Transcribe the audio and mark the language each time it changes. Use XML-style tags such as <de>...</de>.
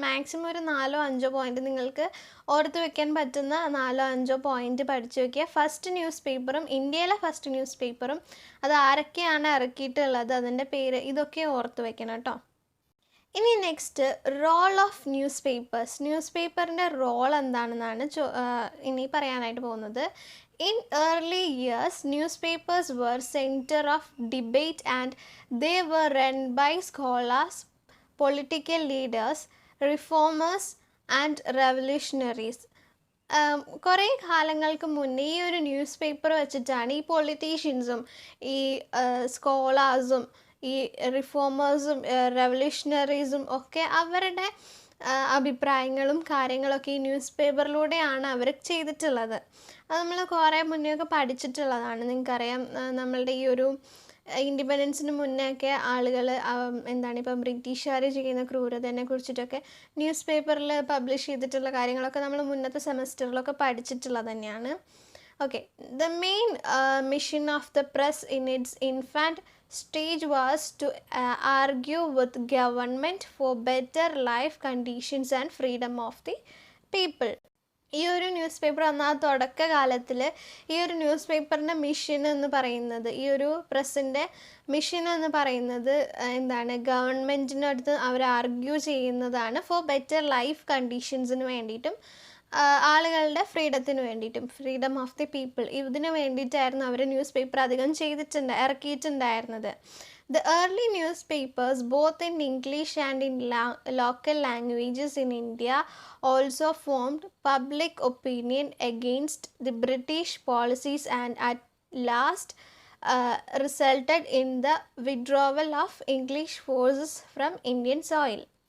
<ml>Maximum ഒരു 4-5 point നിങ്ങൾക്ക് ഓർത്ത് വെക്കാൻ പറ്റുന്ന 4-5 പോയിൻറ്റ് പഠിച്ചു വെക്കുക. ഫസ്റ്റ് ന്യൂസ് പേപ്പറും, ഇന്ത്യയിലെ ഫസ്റ്റ് ന്യൂസ് പേപ്പറും, അത് ആരൊക്കെയാണ് ഇറക്കിയിട്ടുള്ളത്, അതിൻ്റെ പേര്, ഇതൊക്കെ ഓർത്ത് വെക്കണം കേട്ടോ. ഇനി next,</ml> <en>Role of newspapers.</en> <ml>News പേപ്പറിൻ്റെ റോൾ എന്താണെന്നാണ് ഇനി പറയാനായിട്ട് പോകുന്നത്.</ml> <en>In early years, newspapers were center of debate and they were run by scholars, political leaders, reformers and revolutionaries.</en> <ml>കുറേ കാലങ്ങൾക്ക് മുന്നേ ഈ ഒരു ന്യൂസ് പേപ്പർ വെച്ചിട്ടാണ് ഈ പൊളിറ്റീഷ്യൻസും ഈ സ്കോളേഴ്സും ഈ റിഫോമേഴ്സും റെവല്യൂഷണറീസും ഒക്കെ അവരുടെ അഭിപ്രായങ്ങളും കാര്യങ്ങളൊക്കെ ഈ ന്യൂസ് പേപ്പറിലൂടെയാണ് അവർ ചെയ്തിട്ടുള്ളത്. അത് നമ്മൾ കുറേ മുന്നേയൊക്കെ പഠിച്ചിട്ടുള്ളതാണ്. നിങ്ങൾക്കറിയാം, നമ്മളുടെ ഈ ഒരു ഇൻഡിപെൻഡൻസിന് മുന്നേ ഒക്കെ ആളുകൾ ഇപ്പം ബ്രിട്ടീഷുകാർ ചെയ്യുന്ന ക്രൂരതയെ കുറിച്ചിട്ടൊക്കെ ന്യൂസ് പേപ്പറിൽ പബ്ലിഷ് ചെയ്തിട്ടുള്ള കാര്യങ്ങളൊക്കെ നമ്മൾ മുന്നത്തെ സെമസ്റ്ററിലൊക്കെ പഠിച്ചിട്ടുള്ളത് തന്നെയാണ്.</ml> <en>Okay, the main mission of the press in its infant stage was to argue with government for better life conditions and freedom of the people.</en> <ml>ഈ ഒരു ന്യൂസ് പേപ്പർ വന്ന ആ തുടക്കകാലത്തിൽ ഈ ഒരു ന്യൂസ് പേപ്പറിൻ്റെ മിഷൻ എന്ന് പറയുന്നത്, ഈ ഒരു പ്രസിൻ്റെ മിഷൻ എന്ന് പറയുന്നത് എന്താണ്, ഗവൺമെൻറ്റിൻ്റെ അടുത്ത് അവർ ആർഗ്യൂ ചെയ്യുന്നതാണ്</ml> <en>for better life കണ്ടീഷൻസിന്</en> <ml>വേണ്ടിയിട്ടും ആളുകളുടെ ഫ്രീഡത്തിന് വേണ്ടിയിട്ടും,</ml> <en>freedom of the people,</en> <ml>ഇതിന് വേണ്ടിയിട്ടായിരുന്നു അവർ ന്യൂസ് പേപ്പർ അധികം ഇറക്കിയിട്ടുണ്ടായിരുന്നത്.</ml> <en>The early newspapers, both in English and in local languages in India, also formed public opinion against the British policies and at last resulted in the withdrawal of English forces from Indian soil.</en>